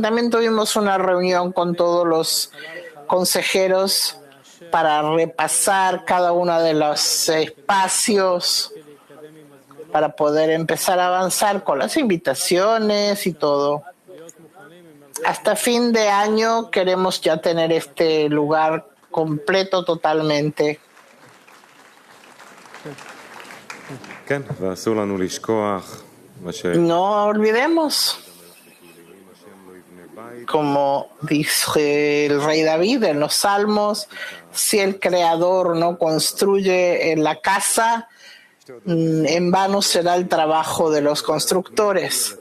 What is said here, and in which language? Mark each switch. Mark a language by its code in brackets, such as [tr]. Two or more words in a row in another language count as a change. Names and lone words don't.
[es] También tuvimos una reunión con todos los consejeros para repasar cada uno de los espacios para poder empezar a avanzar con las invitaciones y todo. Hasta fin de año queremos ya tener este lugar completo totalmente. [he] כן, ואסור לנו לשכוח מה ש... [es] No olvidemos, como dice el rey David en los Salmos, si el Creador no construye en la casa, en vano será el trabajo de los constructores.